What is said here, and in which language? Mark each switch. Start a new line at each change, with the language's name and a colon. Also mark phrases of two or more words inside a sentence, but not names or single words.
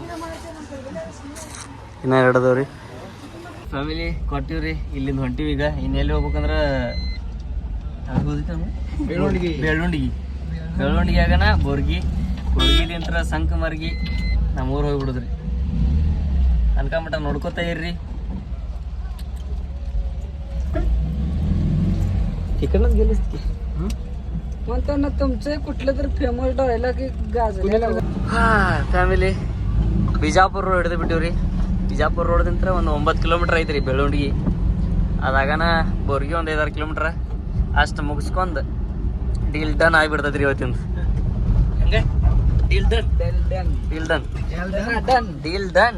Kannada: ಇನ್ನ 2 ಅದಾವ್ರಿ. ಫ್ಯಾಮಿಲಿ ಕೊಟ್ಟಿವ್ರಿ. ಇಲ್ಲಿಂದ ಹೊಂಟಿವಿ ಈಗ. ಇನ್ನೆಲ್ಲಿ ಹೋಗ್ಬೇಕಂದ್ರೆ ಬೆಳ್ಳುಂಡಿಗೆ ಆಗನ ಬೋರ್ಗಿಲಿಂತ್ರ ಸಂಕಮರ್ಗಿ ನಮ್ಮೂರು ಹೋಗ್ಬಿಡುದ್ರಿ. ಅನ್ಕೊಂಬಿಟ್ಟ ನೋಡ್ಕೋತಾ ಇರ್ರಿ.
Marathi: तिकडनंच गेलीस की म्हणताना तुमचे कुठले तर
English: famous dialogue
Marathi: गाजले.
Kannada: ಹಾ ಫ್ಯಾಮಿಲಿ ಬಿಜಾಪುರ ರೋಡ್ ಹಿಡಿದು ಬಿಟ್ಟಿವ್ರಿ. ಬಿಜಾಪುರ ರೋಡ್ದಿಂತ್ರ ಒಂದು 9 ಕಿಲೋಮೀಟ್ರ್ ಐತ್ರಿ ಬೆಳ್ಳುಂಡಿಗೆ. ಅದಾಗನ ಬೋರ್ಗಿ ಒಂದು 5-6 ಕಿಲೋಮೀಟ್ರ್. ಅಷ್ಟು ಮುಗಿಸ್ಕೊಂಡು
English: deal done
Kannada: ಆಗಿಬಿಡ್ತೈತ್ರಿ ಇವತ್ತಿಂದ. ಹಂಗೆ
English: deal done.